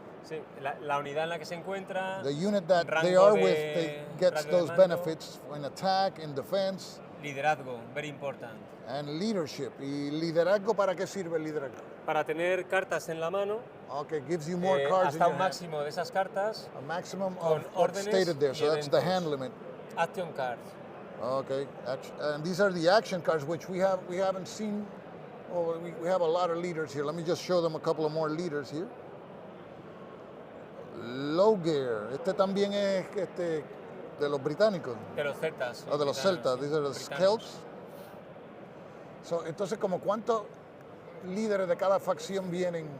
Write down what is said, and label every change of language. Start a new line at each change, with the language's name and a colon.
Spanish: Sí, la unidad en la que se encuentra.
English: The unit that they are with, gets those benefits in attack, in defense. Liderazgo, very important. And leadership.
Spanish: ¿Y liderazgo para qué sirve el liderazgo? Para tener cartas en la mano.
English: Okay, gives you more cards
Spanish: hasta un máximo de esas cartas.
English: A maximum of what's stated there, so that's the hand limit. Action cards. Okay, and these are the action cards, which we haven't seen. Oh, we have a lot of leaders here. Let me just show them a couple of more leaders here. Logear.
Spanish: Este también es de los británicos. De los celtas.
English: Oh,
Spanish: de los celtas.
English: These are the Celts.
Spanish: So, entonces, ¿como cuántos líderes de cada facción vienen?